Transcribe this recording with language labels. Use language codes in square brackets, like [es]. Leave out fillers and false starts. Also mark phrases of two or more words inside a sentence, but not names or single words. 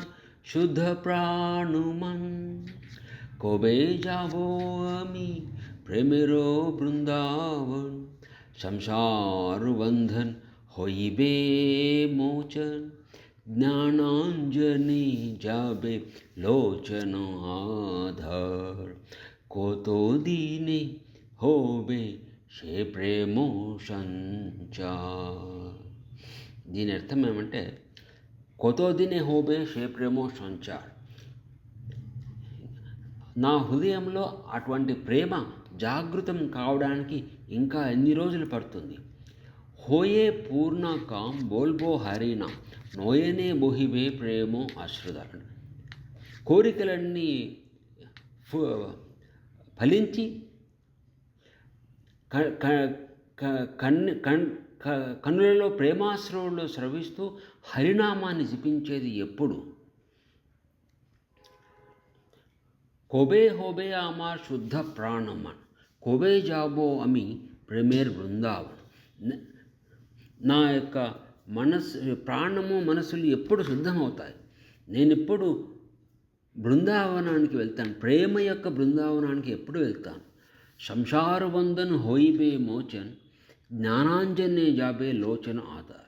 [bn] শুদ্ধ প্রাণমন, কবে যাব আমি প্রেমের বৃন্দাবন, সংসার বন্ধন হইবে মোচন, জ্ঞানাঞ্জনে যাবে লোচন আধার, কতো দিনে হবে সে প্রেম সঞ্চার। [te] దీని అర్థం ఏమంటే [bn] কতো দিনে হবে সে প্রেম সঞ্চার, [te] నా హృదయంలో అటువంటి ప్రేమ జాగృతం కావడానికి ఇంకా ఎన్ని రోజులు పడుతుంది. [bn] হয়ে পূর্ণ কাম বলব হরিনা নয়নে বহিবে প্রেম অশ্রুধার. [te] కోరికలన్నీ ఫలించి కన్నులలో ప్రేమాశ్రవులు స్రవిస్తూ హరినామాన్ని జపించేది ఎప్పుడు? [bn] কবে হবে আমার শুদ্ধ প্রাণমান, কবে যাব আমি প্রেমের বৃন্দাবন. [te] నా యొక్క ప్రాణము మనసులు ఎప్పుడు శుద్ధమవుతాయి? నేను ఎప్పుడు బృందావనానికి వెళ్తాను? ప్రేమ యొక్క బృందావనానికి ఎప్పుడు వెళ్తాను? [bn] সংসার বন্ধন হইবে মোচন, জ্ঞানাঞ্জনে যাবে লোচন আধার.